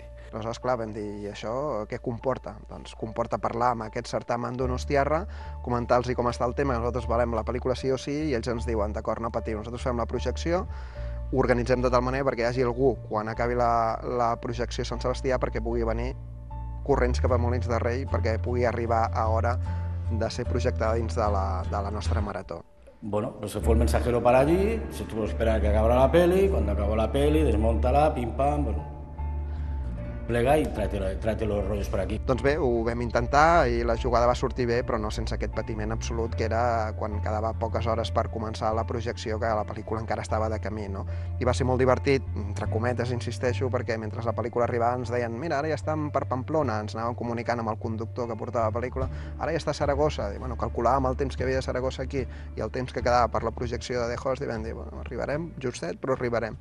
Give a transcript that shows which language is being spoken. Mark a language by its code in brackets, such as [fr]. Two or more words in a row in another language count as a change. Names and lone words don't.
[ca] Aleshores, clar, vam dir, i això què comporta? Doncs comporta parlar amb aquest certamen donostiarra, comentar-los com està el tema, nosaltres volem la pel·lícula sí o sí, i ells ens diuen, d'acord, no patiu, nosaltres fem la projecció, organitzem de tal manera perquè hi hagi algú, quan acabi la projecció a Sant Sebastià, perquè pugui venir corrents cap a Molins de Rei, perquè pugui arribar a hora de ser projectada dins de la nostra marató. [es] Bueno, pues se fue el mensajero para allí, se tuvo que esperar a que acabara la peli, cuando acabó la peli, desmóntala, pim pam, bueno, [ca] plega i [es] tráete los rollos [ca] per aquí. Doncs bé, ho vam intentar i la jugada va sortir bé, però no sense aquest patiment absolut que era quan quedava poques hores per començar la projecció, que la pel·lícula encara estava de camí, I va ser molt divertit, entre cometes, insisteixo, perquè mentre la pel·lícula arribava ens deien mira, ara ja estem per Pamplona, ens anàvem comunicant amb el conductor que portava la pel·lícula, ara ja està a Saragossa, i bueno, calculàvem el temps que havia de Saragossa aquí i el temps que quedava per la projecció de The Host i vam dir, bueno, arribarem justet, però arribarem.